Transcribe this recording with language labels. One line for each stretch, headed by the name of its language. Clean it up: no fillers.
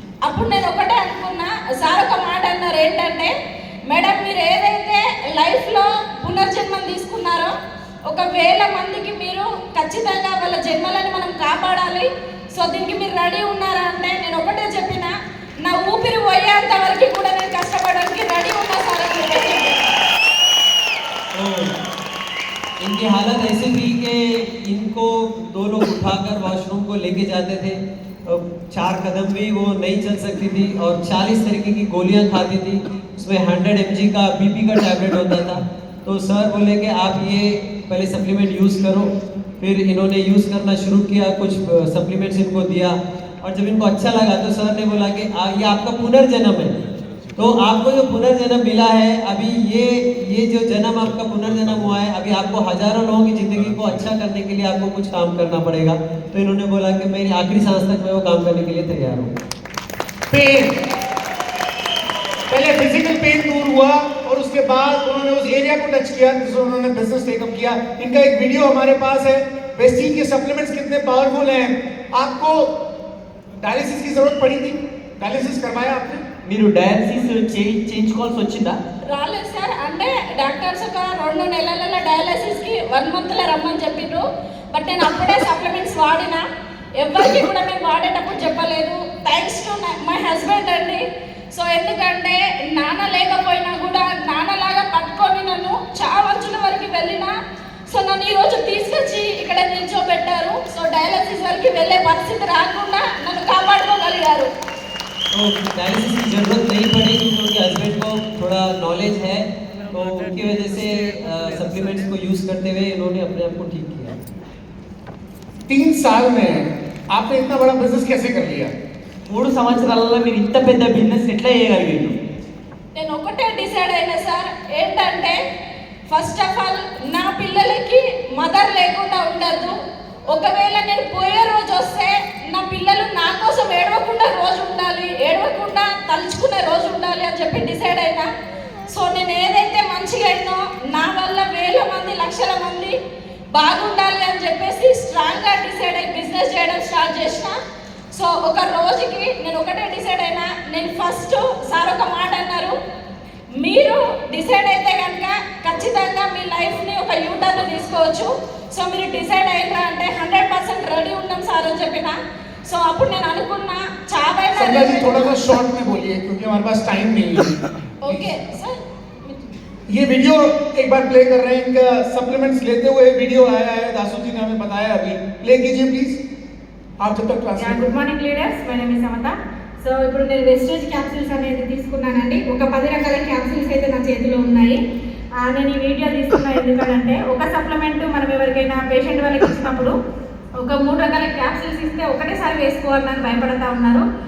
Telugu: అప్పుడు నేను ఒకటే అనుకున్నా, సార్ ఒక మాట అన్నారు ఏంటంటే, మేడం మీరు ఏదైతే లైఫ్లో పునర్జన్మం తీసుకున్నారో 1000 మందికి మీరు ఖచ్చితంగా వాళ్ళ జన్మలను మనం కాపాడాలి, సో దీనికి మీరు రెడీ ఉన్నారా అంటే నేను ఒకటే చెప్పిన, నా ఊపిరి పోయేంత వరకు కూడా నేను కష్టపడడానికి రెడీ ఉన్నా సార్ అని చెప్పి.
Hindi: इनकी हालत ऐसी थी कि इनको 2 लोग उठाकर वॉशरूम को लेके जाते थे, 4 कदम भी वो नहीं चल सकती थी और 40 तरीके की गोलियां खाती थी, उसमें 100 mg का बीपी का टैबलेट होता था. तो सर बोले कि आप ये पहले सप्लीमेंट यूज़ करो. फिर इन्होंने यूज़ करना शुरू किया, कुछ सप्लीमेंट्स इनको दिया और जब इनको अच्छा लगा तो सर ने बोला कि ये आपका पुनर्जन्म है, तो आपको जो पुनर्जन्म मिला है, अभी ये जो जन्म आपका पुनर्जन्म हुआ है, अभी आपको हजारों लोगों की ज़िंदगी को अच्छा करने के लिए आपको कुछ काम करना पड़ेगा. तो इन्होंने बोला कि मेरी आखिरी सांस तक मैं वो काम करने के लिए तैयार हूँ. पेन, पहले फिजिकल पेन दूर हुआ और उसके बाद उन्होंने उस एरिया को टच किया जिसमें उन्होंने बिजनेस टेकअप किया. इनका एक वीडियो हमारे पास है, वेस्टीज के सप्लीमेंट्स कितने पावरफुल हैं. आपको डायलिसिस की जरूरत पड़ी थी, डायलिसिस करवाया आपने?
Telugu: మీరు డయాలసిస్ చేయించుకోవాల్సి వచ్చిందా? రాలేదు సార్. అంటే డాక్టర్స్ ఒక 2 నెలల డయాలసిస్కి 1 మంత్లో రమ్మని చెప్పిండ్రు. బట్ నేను అప్పుడే సప్లిమెంట్స్ వాడినా. ఎవరికి కూడా మేము వాడేటప్పుడు చెప్పలేదు. థ్యాంక్స్ టు మై హస్బెండ్ అండి. సో ఎందుకంటే నాన్న లేకపోయినా కూడా నాన్నలాగా పట్టుకొని నన్ను చావంచుల వరకు వెళ్ళినా. సో నన్ను ఈరోజు తీసుకొచ్చి ఇక్కడ నిల్చోబెట్టారు. సో డయాలసిస్ వరకు వెళ్ళే పరిస్థితి రాకుండా నన్ను కాపాడుకోగలిగారు.
Hindi: तो डायलिसिस की ज़रूरत नहीं पड़ी क्योंकि उनके हस्बैंड को थोड़ा नॉलेज है, तो उनकी वजह से सप्लीमेंट्स को यूज़ करते हुए इन्होंने अपने आप को ठीक किया। 3 साल में आपने इतना बड़ा बिजनेस कैसे कर लिया?
Telugu: 3 సంవత్సరాలలో మీరు ఇంత పెద్ద బిజినెస్ ఎట్లా చేయగలిగారు? నేను ఒకటే డిసైడ్ అయినా సార్. ఏంటంటే ఫస్ట్ ఆఫ్ ఆల్ నా పిల్లలకి మదర్ లేకుండా ఉండద్దు. ఒకవేళ నేను పోయే రోజు వస్తే నా పిల్లలు నా కోసం ఏడవకుండా రోజు ఉండాలి, ఏడవకుండా తలుచుకునే రోజు ఉండాలి అని చెప్పి డిసైడ్ అయినా. సో నేను ఏదైతే మంచిగా అయిందో నా వల్ల వేల మంది లక్షల మంది బాగుండాలి అని చెప్పేసి స్ట్రాంగ్గా డిసైడ్ అయ్యి బిజినెస్ చేయడం స్టార్ట్ చేసిన. సో ఒక రోజుకి నేను ఒకటే డిసైడ్ అయినా. నేను ఫస్ట్ సార్ ఒక మాట అన్నారు, మీరు డిసైడ్ అయితే కనుక ఖచ్చితంగా మీ లైఫ్ని ఒక యూటర్న్ తీసుకోవచ్చు. సో మీరు డిసైడ్ అయినా అంటే 100% రెడీ ఉన్నాం సార్ అని చెప్పిన. సో అప్పుడు నేను అనుకున్నా చావైనా.
Hindi: संध्या जी थोड़ा सा शॉर्ट में बोलिए क्योंकि हमारे पास टाइम नहीं है। ओके सर, ये वीडियो एक बार प्ले कर रहे हैं, इनका सप्लीमेंट्स लेते हुए वीडियो आया है, दासू जी ने हमें बताया, अभी प्ले कीजिए प्लीज। आप जब तक translate.
English: Good morning leaders, my name is Samatha.
Telugu: So ఇప్పుడు నేను వెస్టేజ్ క్యాప్సూల్స్ అనేది తీసుకున్నానండి. ఒక 10 రకాల క్యాప్సూల్స్ అయితే నా చేతిలో ఉన్నాయి. నేను ఈ వీడియో తీసుకున్నా ఎందుకంటే ఒక సప్లిమెంట్ మనం ఎవరికైనా పేషెంట్ వాళ్ళకి ఇచ్చినప్పుడు ఒక 3 రకాల క్యాప్సూల్స్ ఇస్తే ఒకటేసారి వేసుకోవాలని భయపడతా ఉన్నారు.